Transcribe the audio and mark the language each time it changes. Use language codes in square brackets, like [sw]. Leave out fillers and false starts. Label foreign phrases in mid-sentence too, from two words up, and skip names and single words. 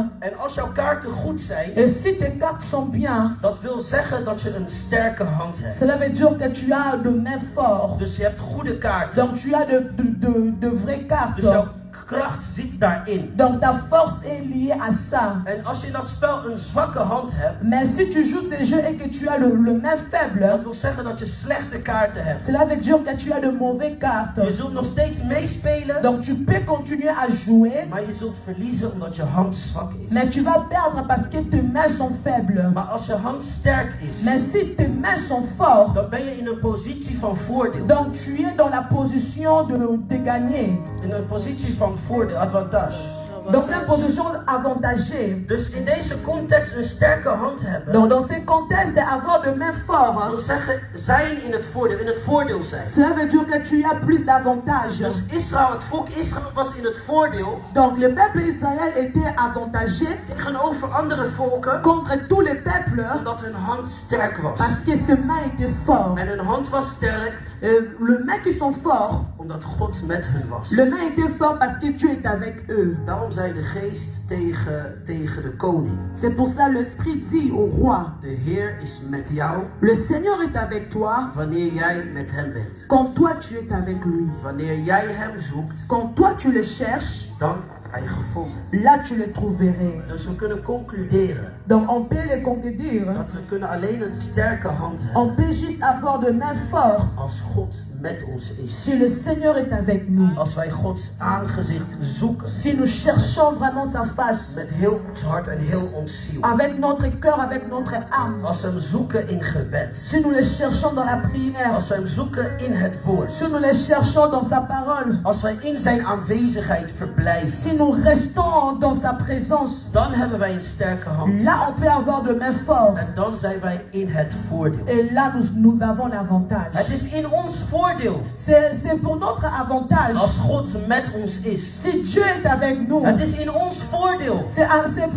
[nl] En als jouw kaarten goed zijn. [fr] Et si tes cartes sont bien, [nl] Dat wil zeggen dat je een sterke hand hebt. [fr] cela veut dire que tu as de mains fortes. [nl] Dus je hebt goede kaarten. [fr] Donc tu as de vraies cartes. [nl] Dus jouw kracht zit daarin. [fr] Donc ta force est liée à ça. [nl] En als je dat spel een zwakke hand hebt. [fr] Mais si tu joues ces jeux et que tu as le main faible, [nl] Dat wil zeggen dat je slechte kaarten hebt. [fr] cela veut dire que tu as de mauvaises cartes. [nl] Je zult nog steeds meespelen. [fr] Donc tu peux continuer à jouer, [nl] Maar je zult verliezen omdat je hand zwak is. [fr] mais tu vas perdre parce que tes mains sont faibles. [nl] Maar als je hand sterk is. [fr] Mais si tes mains sont fortes, [nl] Dan ben je in een positie van voordeel. [fr] donc tu es dans la position de gagner. [nl] In een positie van voordeel, [fr] avantage. Donc c'est une position avantagée. [nl] Dus in deze context een sterke hand hebben. [fr] Donc dans ce contexte d'avoir de mains fortes, [nl] wil zeggen zijn in het voordeel zijn. [fr] cela veut dire que tu as plus d'avantages. [nl] Dus Israël, het volk Israël was in het voordeel. [fr] Donc le peuple Israël était avantagé [nl] Tegenover andere volken. [fr] contre tous les peuples [nl] Omdat hun hand sterk was. [fr] parce que ce main était fort. [nl] En hun hand was sterk. [fr] Le main qui sont forts, [nl] Omdat God met hun was. [fr] le main était fort parce que Dieu est avec eux. [nl] Daarom zei de geest tegen de koning. [fr] C'est pour ça l'Esprit dit au roi, [nl] De Heer is met jou. [fr] le Seigneur est avec toi [nl] Wanneer jij met hem bent. [fr] quand toi tu es avec lui. [nl] Wanneer jij hem zoekt. [fr] Quand toi tu le cherches, [nl] Dan wordt hij gevonden. [fr] là tu le trouverais. [nl] Dus we kunnen concluderen. [fr] Donc on peut le conclure. [nl] Dat we kunnen alleen een sterke hand hebben. [fr] On peut juste avoir de mains fortes [nl] Als God met ons is. [fr] si le Seigneur est avec nous. [nl] Als wij Gods aangezicht zoeken. [fr] Si nous cherchons vraiment sa face. [nl] Met heel ons hart en heel ons ziel. [fr] Avec notre cœur, avec notre âme. [nl] Als we hem zoeken in gebed. [fr] Si nous le cherchons dans la prière. [nl] Als we hem zoeken in het woord. [fr] Si nous le cherchons dans sa parole. [nl] Als wij in zijn aanwezigheid verblijven. [fr] Si nous restons dans sa présence. [nl] Dan hebben wij een sterke hand. [fr] Là on peut avoir de mains fortes. [nl] En dan zijn wij in het voordeel. [fr] Et là nous avons l'avantage. [nl] Het is in ons voordeel. [fr] C'est pour notre avantage. [nl] Als God met ons is. [fr] Si Dieu est avec nous. [nl] Het is in ons voordeel. [fr] C'est